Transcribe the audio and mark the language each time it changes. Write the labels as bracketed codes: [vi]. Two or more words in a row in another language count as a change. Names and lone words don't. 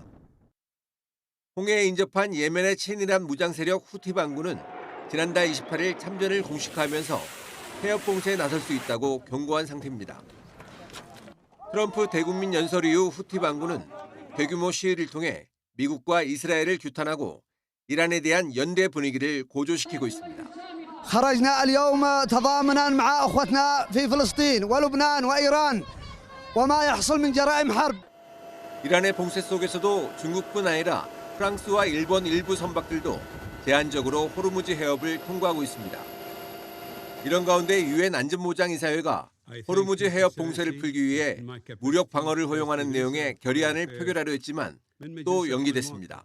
[ko] 홍해에 인접한 예멘의 친이란 무장세력 후티 반군은 지난달 28일 참전을 공식화하면서 해협 봉쇄에 나설 수 있다고 경고한 상태입니다. 트럼프 대국민 연설 이후 후티 반군은 대규모 시위를 통해 미국과 이스라엘을 규탄하고 이란에 대한 연대 분위기를 고조시키고 있습니다. [ar] خرجنا اليوم تضامنا مع اخوتنا في فلسطين ولبنان وايران وما يحصل من جرائم حرب. [ko] 이란의 봉쇄 속에서도 중국뿐 아니라 프랑스와 일본 일부 선박들도 제한적으로 호르무즈 해협을 통과하고 있습니다. 이런 가운데 유엔 안전보장이사회가 호르무즈 해협 봉쇄를 풀기 위해 무력 방어를 허용하는 내용의 결의안을 표결하려 했지만 또 연기됐습니다.